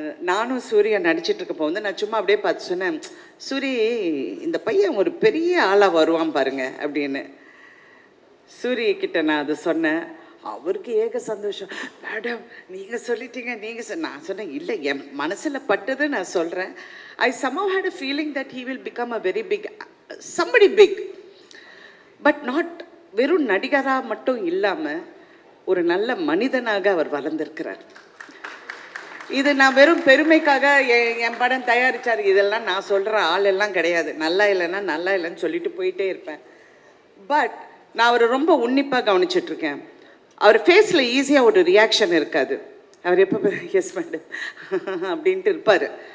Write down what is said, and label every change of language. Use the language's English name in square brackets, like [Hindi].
[Tamil] நானும் சூர்யா நடிச்சிட்ருக்கப்போ நான் சும்மா அப்படியே பார்த்து சொன்னேன், சூரி இந்த பையன் ஒரு பெரிய ஆளாக வருவான் பாருங்க அப்படின்னு. சூரியக்கிட்ட நான் அதை சொன்னேன். அவருக்கு ஏக சந்தோஷம். மேடம் நீங்கள் சொல்லிட்டீங்க, நான் சொன்னேன் இல்லை, என் மனசில் பட்டது நான் சொல்கிறேன். [English] I somehow had a feeling that he will become a very big, somebody big, but not [Tamil] வெறும் நடிகராக மட்டும் இல்லாமல் ஒரு நல்ல மனிதனாக அவர் வளர்ந்திருக்கிறார். இது நான் வெறும் பெருமைக்காக என் படம் தயாரித்தார் இதெல்லாம் நான் சொல்கிற ஆள் எல்லாம் கிடையாது. நல்லா இல்லைன்னா நல்லா இல்லைன்னு சொல்லிட்டு போயிட்டே இருப்பேன். பட் நான் அவரை ரொம்ப உன்னிப்பாக கவனிச்சிட்ருக்கேன். அவர் ஃபேஸில் ஈஸியாக ஒரு ரியாக்ஷன் இருக்காது. அவர் எப்போ எஸ் மேடம் அப்படின்ட்டு இருப்பார்.